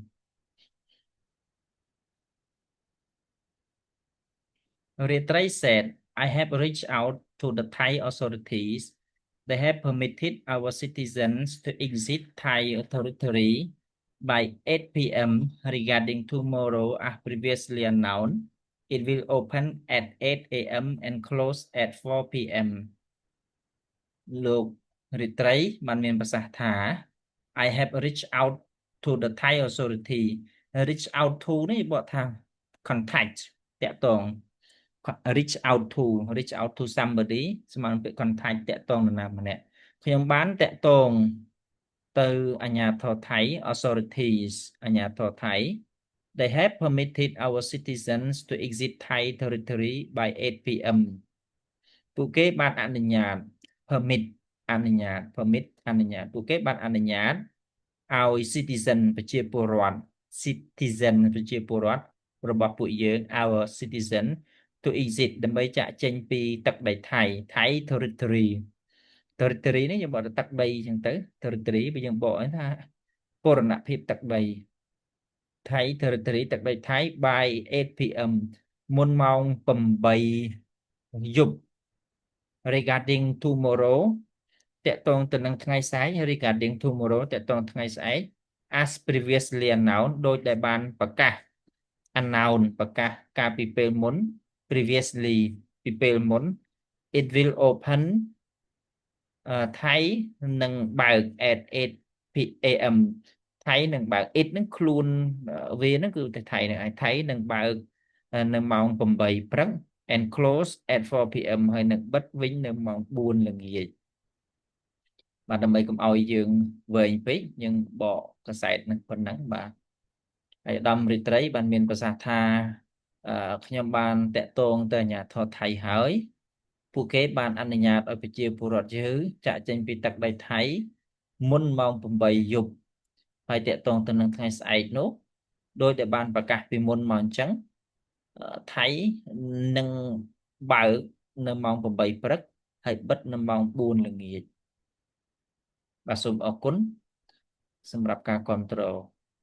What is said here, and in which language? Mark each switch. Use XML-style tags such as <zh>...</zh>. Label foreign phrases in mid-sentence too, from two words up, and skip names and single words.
<en>Retray said, I have reached out to the Thai authorities. They have permitted our citizens to exit Thai territory by 8 p.m. Regarding tomorrow, as previously announced, it will open at 8 a.m. and close at 4 p.m.</en> <km>លោក Retray បានមានប្រសាសន៍ថា</km> <en>I have reached out to the Thai authority reach out to</en> <km>នេះបកថា contact តាក់ទង</km> <en>reach out to somebody</en> <km>ស្មើនឹងពាក្យ contact តាក់ទងនរណាម្នាក់ខ្ញុំបានតាក់ទងទៅអាជ្ញាធរថៃ</km> <en>authorities</en> <km>អាជ្ញាធរថៃ</km> <en>they have permitted our citizens to exit Thai territory by 8 p.m.</en> <km>ពួកគេបានអនុញ្ញាត permit អនុញ្ញាត permit អនុញ្ញាតពួកគេបានអនុញ្ញាតឲ្យ citizen ប្រជាពលរដ្ឋ citizen ប្រជាពលរដ្ឋរបស់ពួកយើង</km> <en>our citizen to exit</en> <km>ដើម្បីចាកចេញពីទឹកដីថៃ</km> <en>Thai territory territory</en> <km>នេះយើងបកទៅទឹកដីអញ្ចឹងទៅ territory បើយើងបកថាបូរណភាពទឹកដី</km> <en>Thai territory</en> <km>ទឹកដីថៃ</km> <en>by 8 p.m.</en> <km>មុនម៉ោង8 យប់</km> <en>regarding tomorrow</en> <km>តកតងទៅនឹងថ្ងៃស្អែក</km> <en>regarding tomorrow</en> <km>តកតងថ្ងៃស្អែក</km> <en>as previously announced</en> <km>ដោយដែលបានប្រកាស announce ប្រកាសកាលពីពេលមុន previously ពីពេលមុន</km> <en>it will open</en> <km>ថៃនឹងបើក</km> <en>at 8 am</en> <km>ថៃនឹងបើក it នឹងខ្លួនវានឹងគឺថៃនឹងថៃនឹងបើកនៅម៉ោង8 ព្រឹក</km> <en>and close at 4 p.m.</en> <km>ហើយនឹងបិទវិញនៅម៉ោង4 ល្ងាចបាទដើម្បីកុំឲ្យយើងវែងពេកយើងបកកសែតនឹងប៉ុណ្ណឹងបាទ ហើយឧត្តមរាត្រីបានមានប្រសាសន៍ថាខ្ញុំបានតាក់ទងទៅអាជ្ញាធរថៃ ហើយពួកគេបានអនុញ្ញាតឲ្យប្រជាពលរដ្ឋយើងចាកចេញពីទឹកដីថៃមុនម៉ោង8 យប់ហើយតាក់ទងទៅនឹងថ្ងៃស្អែកនោះដោយតែបានប្រកាសពីមុនមកអញ្ចឹងថៃនឹងបើកនៅម៉ោង8 ព្រឹកហើយបិទនៅម៉ោង4 ល្ងាចបាទសូមអរគុណសម្រាប់ការគាំទ្រ</km>